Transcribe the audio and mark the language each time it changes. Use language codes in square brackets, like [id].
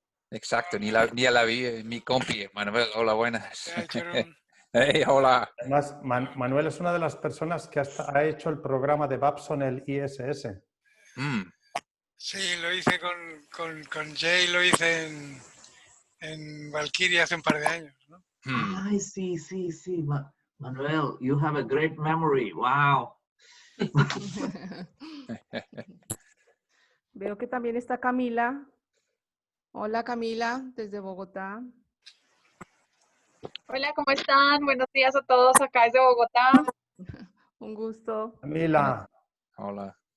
[es] Exacto, ni la vi, mi compi, Manuel, hola, buenas. Hey, hola. Además, Manuel es una de las personas que ha hecho el programa de Babson, el ISS. Sí, lo hice con Jay, lo hice en Valkyrie hace un par de años, ¿no? Ay, sí. [en] Manuel, you have a great memory. Wow. [es] Veo que también está Camila. Hola, Camila, desde Bogotá. Hola, ¿cómo están? Buenos días a todos acá desde Bogotá. Un gusto. Camila. Hola.